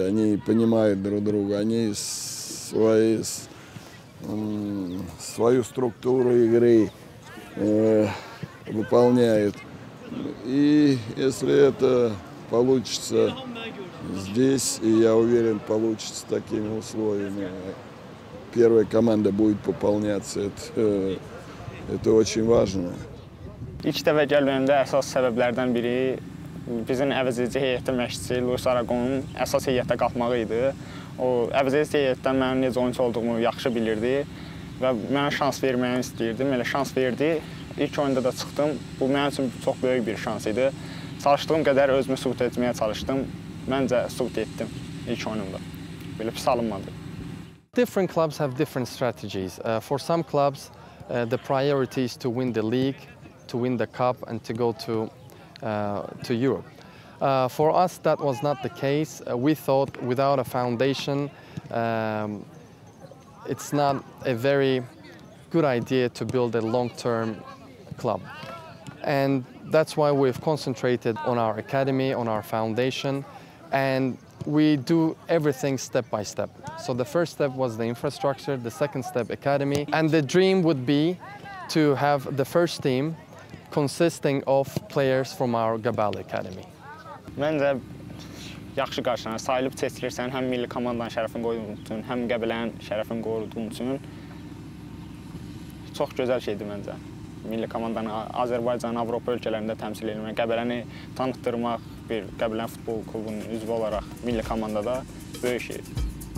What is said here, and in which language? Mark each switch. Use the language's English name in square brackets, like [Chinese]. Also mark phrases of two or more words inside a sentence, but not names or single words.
[Russian] Они понимают друг друга, они свою структуру игры выполняют. И если это получится здесь, и я уверен, получится такими условиями, первая команда будет пополняться. Это очень важно. [Azerbaijani] İlk dəfə gəlməyimdə əsas səbəblərdən biri bizim əvəzedici heyətdə məşqçi Luis Aragon'un əsas heyətdə qalxmağı idi. O əvəzedici heyətdən mənim necə oyunçu olduğumu yaxşı bilirdi və mənə şans verməyini istəyirdim. Elə şans verdi. İlk oyunda da çıxdım. Bu mənim üçün çox böyük bir şans idi. Çalışdığım qədər özümü sübut etməyə çalışdım. Məncə sübut etdim ilk oyunumda. Belə pis alınmadı. [English] Different clubs have different strategies. For some clubs, the priority is to win the league, to win the cup, and to go to Europe. For us, that was not the case. We thought without a foundation, it's not a very good idea to build a long-term club. And that's why we've concentrated on our academy, on our foundation, and we do everything step by step. So the first step was the infrastructure, the second step academy, and the dream would be to have the first team consisting of players from our GABALA Academy. [Azerbaijani] Məncə yaxşı qarşılanır. Sayılıb seçilirsən, həm milli komandanın şərəfini qoruduğun üçün, həm Qəbələnin şərəfini qoruduğun üçün çox gözəl şeydir məncə. Milli komandanı Azərbaycanın, Avropa ölkələrində təmsil etmək, Qəbələni tanıtdırmaq, bir Qəbələnin futbol klubunun üzvü olaraq milli komandada böyük şeydir.